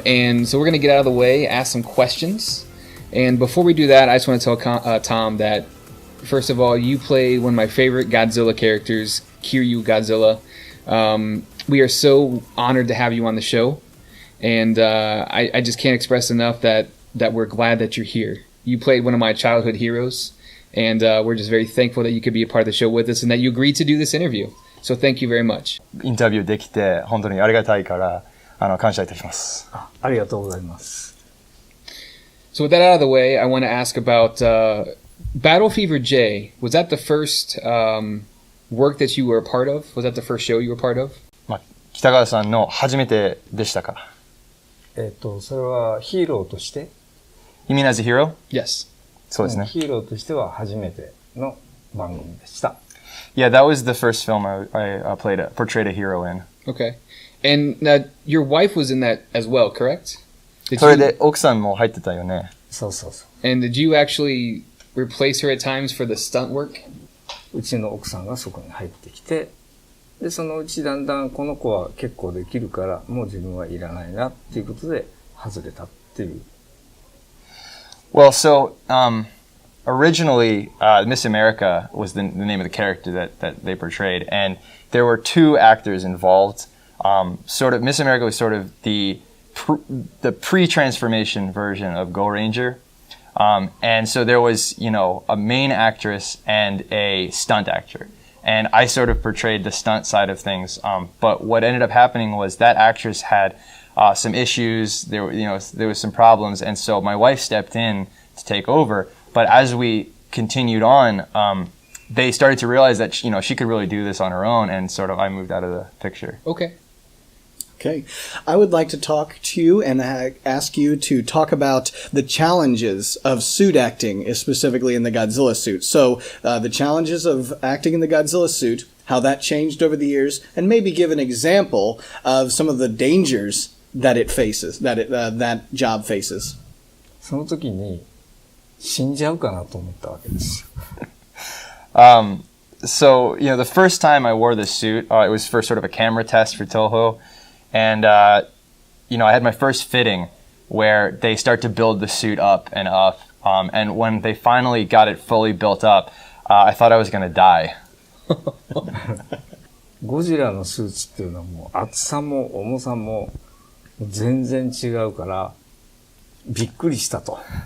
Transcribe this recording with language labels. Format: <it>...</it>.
<en>And so we're going to get out of the way, ask some questions. And before we do that, I just want to tell Tom that, first of all, you play one of my favorite Godzilla characters, Kiryu Godzilla. We are so honored to have you on the show. And I just can't express enough that we're glad that you're here. You played one of my childhood heroes, and we're just very thankful that you could be a part of the show with us and that you agreed to do this interview. So thank you very much.</en> <ja>インタビューできて本当にありがたいから感謝いたします。ありがとうございます。</ja> <en>So with that out of the way, I want to ask about Battle Fever J. Was that the first work that you were a part of? Was that the first show you were part of?</en> <ja>北川さんの初めてでしたか？それはヒーローとして</ja> <en>You mean as a hero? Yes.</en> <ja>そうですね。ヒーローとしては初めての番組でした。</ja> <en>Yeah, that was the first film I portrayed a hero in. Okay. And your wife was in that as well, correct?</en> <ja>それで奥さんも入ってたよね。そうそうそう。</ja> <en>And did you actually replace her at times for the stunt work?</en> <ja>うちの奥さんがそこに入ってきて、で、そのうちだんだんこの子は結構できるから、もう自分はいらないなっていうことで外れたっていう。</ja> <en>Well, so originally Miss America was the name of the character that they portrayed, and there were two actors involved. Miss America was sort of the pre-transformation version of Go Ranger. And so there was, a main actress and a stunt actor. And I sort of portrayed the stunt side of things. But what ended up happening was that actress had some issues. There was some problems. And so my wife stepped in to take over. But as we continued on, they started to realize that, she could really do this on her own. And sort of I moved out of the picture. Okay. I would like to talk to you and ask you to talk about the challenges of suit acting, specifically in the Godzilla suit. So, the challenges of acting in the Godzilla suit, how that changed over the years, and maybe give an example of some of the dangers that it faces, that job faces.</en> <ja>その時に死んじゃうかなと思ったわけです。</ja> <en>So, the first time I wore this suit, it was for sort of a camera test for Toho. And, I had my first fitting where they start to build the suit up and up. And when they finally got it fully built up, I thought I was going to die.</en> <ja>ゴジラのスーツっていうのはもう厚さも重さも全然違うからびっくりしたと。</ja>